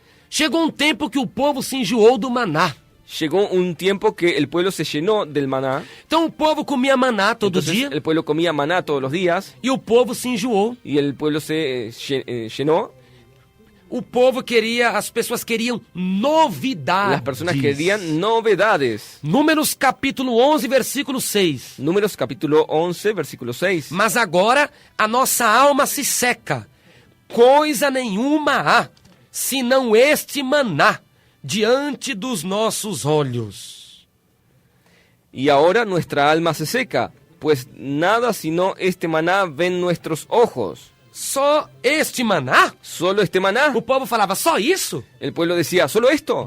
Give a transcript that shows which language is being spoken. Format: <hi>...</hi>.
<pt>chegou tempo que o povo se enjoou do maná.</pt> <es>llegó un tiempo que el pueblo se llenó del maná.</es> <pt>Então o povo comia maná todo</pt> <es>Entonces</es> <pt>dia</pt> <es>el pueblo comía maná todos los días</es> <pt>e o povo se enjoou.</pt> <es>y el pueblo se llenó.</es> <pt>O povo queria, as pessoas queriam novidades.</pt> <es>Las personas querían novedades.</es> <pt>Números capítulo 11, versículo 6.</pt> <es>Números capítulo 11, versículo 6.</es> <pt>Mas agora a nossa alma se seca. Coisa nenhuma há, senão este maná diante dos nossos olhos.</pt> <es>Y ahora nuestra alma se seca, pues nada sino este maná ven nuestros ojos.</es> <pt>Só este maná?</pt> <es>Solo este maná.</es> <pt>O povo falava, só isso?</pt> <es>El pueblo decía, ¿solo esto?</es>